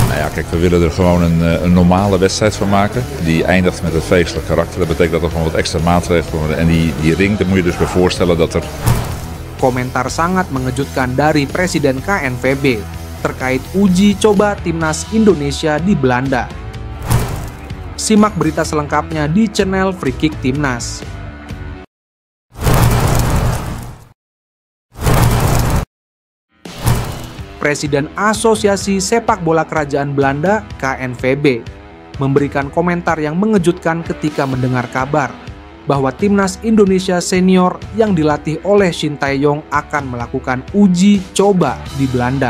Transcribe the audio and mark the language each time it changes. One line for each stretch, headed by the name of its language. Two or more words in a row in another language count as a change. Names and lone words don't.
Dutch: kijk, we willen er gewoon een normale wedstrijd van maken. Die eindigt met een feestelijk karakter. Dat betekent dat er gewoon wat extra maatregelen worden. En die ring, daar moet je dus bij voorstellen dat er...
Indonesian: Komentar sangat mengejutkan dari Presiden KNVB terkait uji coba timnas Indonesia di Belanda. Simak berita selengkapnya di channel Free Kick Timnas. Presiden Asosiasi Sepak Bola Kerajaan Belanda (KNVB) memberikan komentar yang mengejutkan ketika mendengar kabar bahwa timnas Indonesia senior yang dilatih oleh Shin Tae-yong akan melakukan uji coba di Belanda.